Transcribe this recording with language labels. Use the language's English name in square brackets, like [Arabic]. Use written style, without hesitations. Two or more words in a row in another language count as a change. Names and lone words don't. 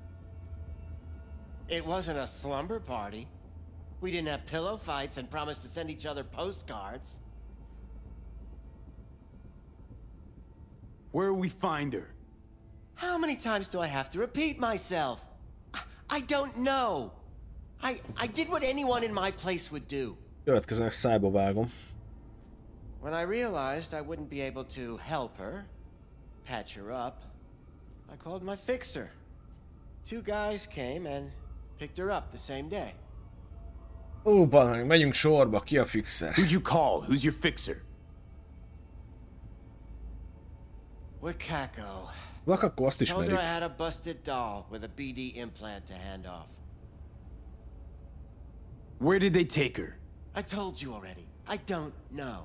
[English] It wasn't a slumber party. We didn't have pillow fights and promised to send each other postcards. Where will we find her? How many times do I have to repeat myself? I don't know. I did what anyone in my place would do. [Hungarian] Következőnek szájba vágom. [English] When I realized I wouldn't be able to help her, patch her up, I called my fixer. 2 guys came and picked her up the same day. [Hungarian] Ó, balhang, megyünk sorba, ki a fixer? [English] Who'd you call? Who's your fixer? Wakako. [Hungarian] Wakako, azt [English] Told her [Hungarian] ismerjük. [English] I had a busted doll with a BD implant to hand off. Where did they take her? I told you already. I don't know.